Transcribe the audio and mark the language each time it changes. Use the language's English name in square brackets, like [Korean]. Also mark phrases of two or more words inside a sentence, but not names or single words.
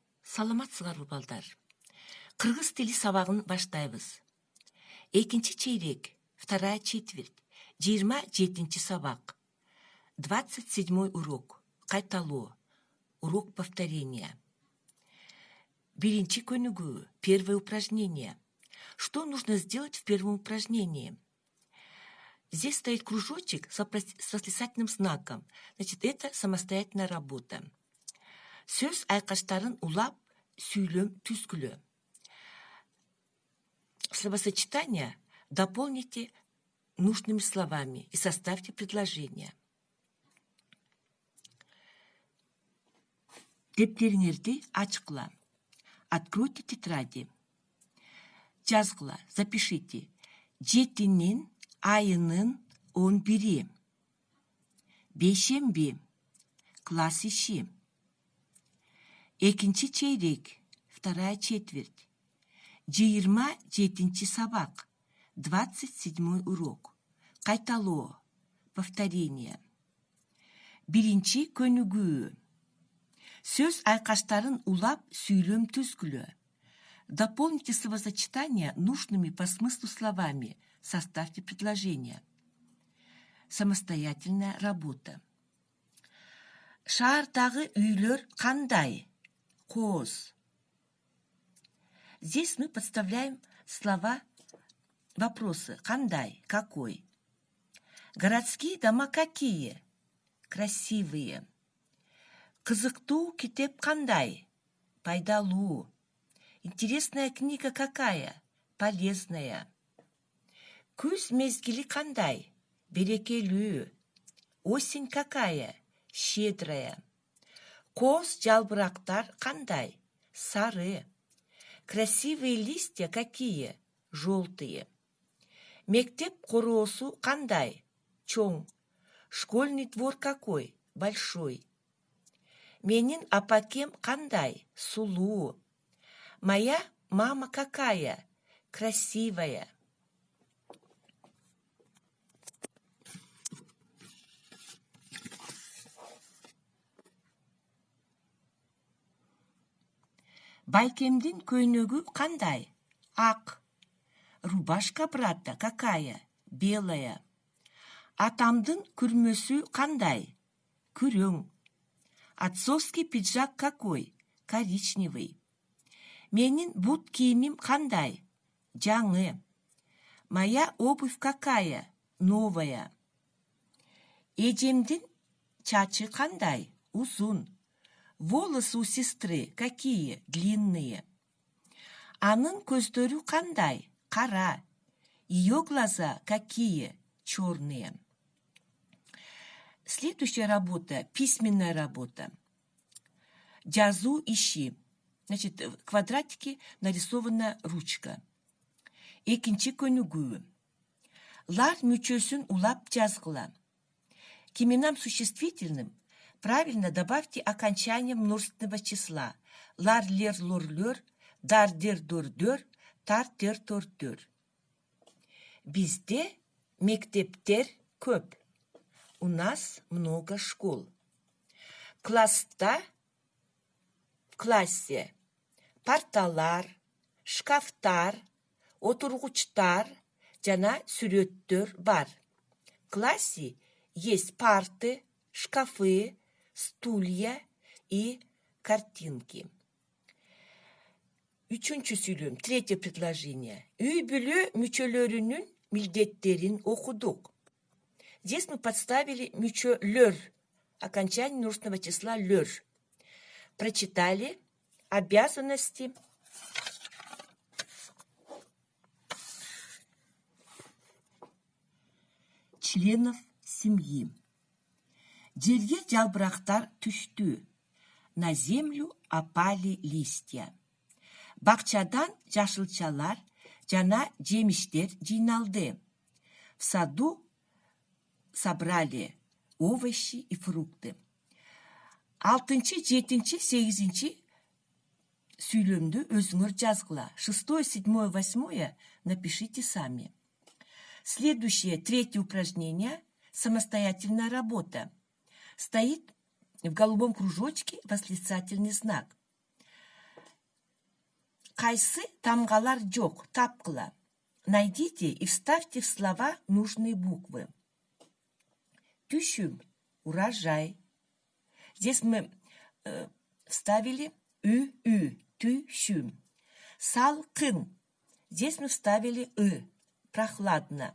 [Kyrgyz] Саламатсыздарбы балдар. Кыргыз тили сабагын баштайбыз. Экинчи чейрек, [Russian] вторая четверть, 27-чи сабак. 27-й урок. Кайталоо. Урок повторения. [Kyrgyz] Биринчи көнүгүү. [Russian] Первое упражнение. Что нужно сделать в первом упражнении? Здесь стоит кружочек с восклицательным знаком. Значит, это самостоятельная работа. [Kyrgyz] Сөз айкаштарын улап, сүйлөм түзгүлө. [Russian] Словосочетание дополните нужными словами и составьте предложение. [Kyrgyz] Дептериңерди ачкыла. [Russian] Откройте тетради. Жазгыла, запишите. [Kyrgyz] Жетинин айынын 11. Бейшемби. Класс иши. Экинчи чейрек, [Russian] вторая четверть. [Kyrgyz] 27-чи сабак. [Russian] 27-й урок. [Kyrgyz] Кайталоо. Повторение. Биринчи көнүгүү. Сөз айкаштарын улап, сүйлөм түзгүлө. [Russian] Дополните словосочетания нужными по смыслу словами. Составьте предложение. Самостоятельная работа. [Kyrgyz] Шаардагы үйлөр кандай? Коз. [Russian] Здесь мы подставляем слова, вопросы. Кандай? Какой? Городские дома какие? Красивые. [Kyrgyz] Кызыктуу китеп кандай? Пайдалуу. [Russian] Интересная книга какая? Полезная. [Kyrgyz] Күз мезгили кандай? Берекелүү. [Russian] Осень какая? Щедрая. [Kyrgyz] Коз жалбырактар кандай? Сары. [Russian] Красивые листья какие? Желтые. [Kyrgyz] Мектеп короосу кандай? Чоң. [Russian] Школьный двор какой? Большой. [Kyrgyz] Менин апакем кандай? Сулуу. [Russian] Моя мама какая? Красивая. [Kyrgyz] Байкемдин көйнөгү кандай? Ак. [Russian] Рубашка брата какая? Белая. [Kyrgyz] Атамдын күрмөсү кандай? Күрөң. [Russian] Отцовский пиджак какой? Коричневый. [Kyrgyz] Менин бут кийимим кандай? Жаңы. [Russian] Моя обувь какая? Новая. [Kyrgyz] Эжемдин чачы кандай? Узун. [Russian] Волосы у сестры какие? Длинные. [Kyrgyz] Анын көздөрү кандай? Кара. [Russian] Ее глаза какие? Черные. Следующая работа – письменная работа. [Kyrgyz] Жазуу иши. [Russian] Значит, в квадратике нарисована ручка. [Kyrgyz] Экинчи көнүгүү. Лар мүчөсүн улап жазгыла. [Russian] К именам существительным правильно добавьте окончание множественного числа. [Kyrgyz] Лар, лер, лор, лер, дар, дер, дор, дер, тар, тер, тор, дер. Бизде мектептер көп. [Russian] У нас много школ. [Kyrgyz] Класста, [Russian] в классе [Kyrgyz] парталар, шкафтар, отургучтар жана сүрөттөр бар. [Russian] В классе есть парты, шкафы, стулья и картинки. [Kyrgyz] Үчүнчү сүйлөм, [Russian] третье предложение. [Kyrgyz] Үй бүлө мүчөлөрүнүн милдеттерин окудук. [Russian] Здесь мы подставили мүчөлөр, окончание множественного числа лөр. Прочитали обязанности членов семьи. [Kyrgyz] Жерге жалбырактар түштү. [Russian] На землю опали листья. [Kyrgyz] Бакчадан жашылчалар жана жемиштер жыйналды. [Russian] В саду собрали овощи и фрукты. [Kyrgyz] 6-й, 7-й, 8-й сүйлөмдү өзүңөр жазгыла. [Russian] 6-е, 7-е, 8-е напишите сами. Следующее, третье упражнение – самостоятельная работа. Стоит в голубом кружочке восклицательный знак. [Kyrgyz] Кайсы тамгалар жоқ, тапкыла. [Russian] Найдите и вставьте в слова нужные буквы. [Kyrgyz] Тüşüm, урожай. [Russian] Здесь мы вставили ü, тüşüm. [Kyrgyz] Салкын. [Russian] Здесь мы вставили прохладно.